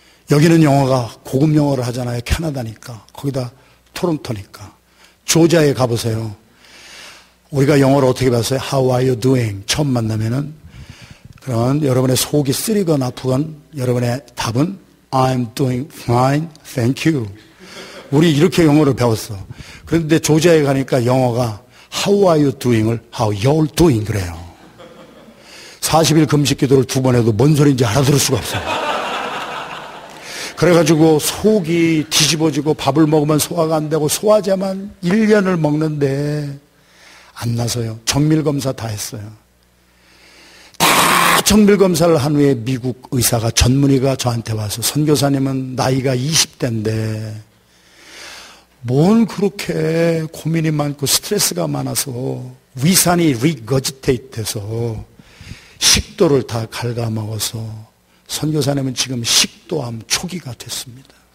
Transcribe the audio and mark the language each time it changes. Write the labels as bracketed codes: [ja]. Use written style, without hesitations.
[ko] 여기는 영어가 고급 영어를 하잖아요. 캐나다니까. 거기다 토론토니까. 조지아에 가보세요. 우리가 영어를 어떻게 봤어요? [en] How are you doing? [ko] 처음 만나면은 그러면 여러분의 속이 쓰리건 아프건 여러분의 답은 [en] I'm doing fine, thank you. [ko] 우리 이렇게 영어를 배웠어. 그런데 조지아에 가니까 영어가 [en] How are you doing [ko] 을 [en] How you're doing [ko] 그래요. 40일 금식 기도를 2번 해도 뭔 소리인지 알아들을 수가 없어요. 그래가지고 속이 뒤집어지고 밥을 먹으면 소화가 안 되고 소화제만 1년을 먹는데 안 나서요. 정밀검사 다 했어요. 다 정밀검사를 한 후에 미국 의사가 전문의가 저한테 와서 선교사님은 나이가 20대인데 뭔 그렇게 고민이 많고 스트레스가 많아서 위산이 리거지테이트 돼서 식도를 다 갉아먹어서 선교사님은 지금 식도암 초기가 됐습니다.